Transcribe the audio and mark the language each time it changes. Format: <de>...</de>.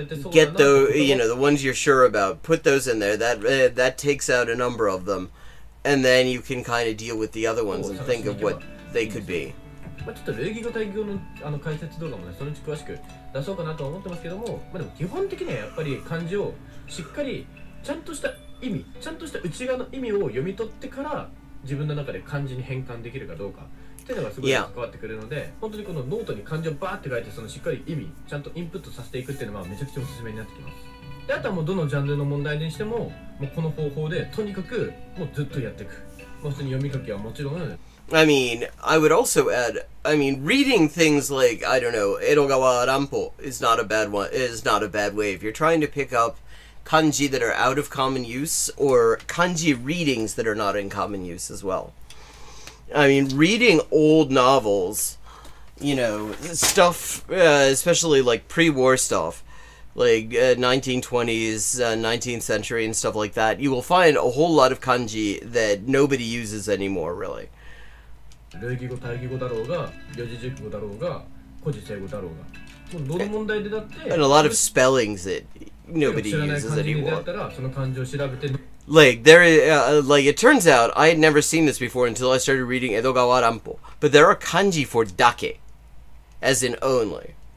<en>Get those, the ones you're sure about. Put those in there. That takes out a number of them, and then you can kind of deal with the other ones and think of what they could be.</en> <ja>ちょっと類義語対義語の解説動画もね、そのうち詳しく出そうかなとは思ってますけども、まあでも基本的にはやっぱり漢字をしっかりちゃんとした意味、ちゃんとした内側の意味を読み取ってから自分の中で漢字に変換できるかどうかっていうのがすごい関わってくるので、本当にこのノートに漢字をバーって書いてそのしっかり意味ちゃんとインプットさせていくっていうのはめちゃくちゃおすすめになってきます。であとはもうどのジャンルの問題にしても、もうこの方法でとにかくもうずっとやっていく。もう普通に読み書きはもちろん。</ja> <en>I mean, I would also add, reading things like, I don't know, Edogawa Rampo is not a bad way. If you're trying to pick up kanji that are out of common use, or kanji readings that are not in common use as well. I mean, reading old novels, stuff, especially like pre-war stuff, like 1920s, 19th century and stuff like that, you will find a whole lot of kanji that nobody uses anymore, really.</en> <ja>類義語対義語だろうが、四字熟語だろうが、古事成語だろうが、もうどの問題でだって、</ja> <en>and a lot of spellings that nobody uses anymore.</en> <ja>その漢字を調べて</ja> <en>Like there is, it turns out I had never seen this before until I started reading Edogawa Rampo. But there are kanji for dake, as in only.</en>